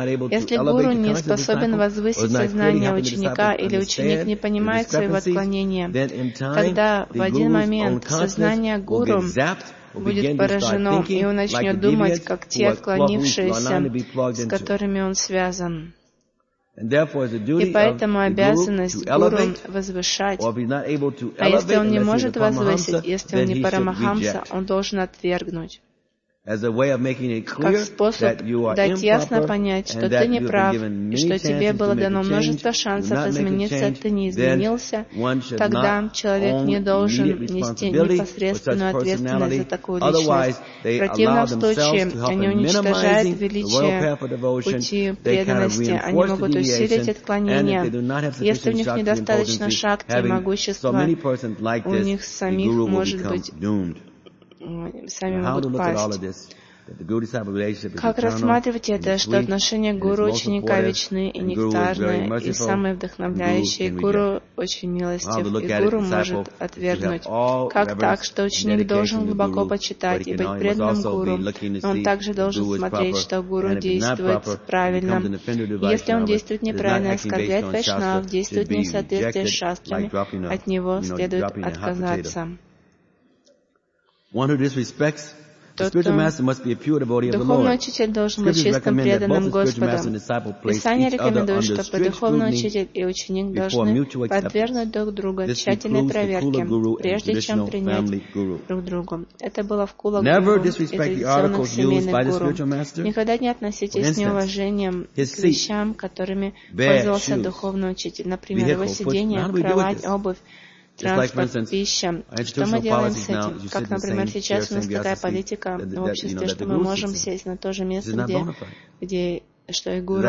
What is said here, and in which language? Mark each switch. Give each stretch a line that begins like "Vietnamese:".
Russian: Если гуру не способен возвысить сознание ученика или ученик не понимает своего отклонения, тогда в один момент сознание гуру будет поражено, и он начнет думать, как те отклонившиеся, с которыми он связан.
English: And therefore, it's the duty of the guru to elevate. Or if he's not able to elevate, if he is a paramahamsa, then he should reject. As a way of making it clear that you are improper and that you have been given many chances to make a change, you're not making a change, then one should not own immediate responsibility for such personality. Otherwise, they allow themselves to help in minimizing the royal path of devotion, they kind of reinforce the deviation, and if they do not have sufficient shakti and potency, having so many persons like this, the guru will become doomed.
Russian: Сами могут пасть. Как рассматривать это, что отношения гуру ученика вечны и нектарны, и самые вдохновляющие, гуру очень милостив, и гуру может отвергнуть? Как так, что ученик должен глубоко почитать и быть преданным гуру, но он также должен смотреть, что гуру действует правильно? Если он действует неправильно, оскорбляет вайшнав, действует не в соответствии с шастрами, от него следует отказаться.
English: One who disrespects the spiritual master must be a pure devotee of the Lord. Scriptures recommend that both the spiritual master and disciple place each other under strict scrutiny before mutual acceptance. This includes the Kula Guru and traditional family guru. Never disrespect the articles used by the spiritual master.
Russian: Никогда не относитесь с неуважением к вещам, которыми пользовался духовный учитель. Например, его сиденье, кровать, обувь. Транспорт, пища. Что мы делаем с этим? Как, например, сейчас у нас такая политика в обществе, что мы можем сесть на то же место, где что и гуру.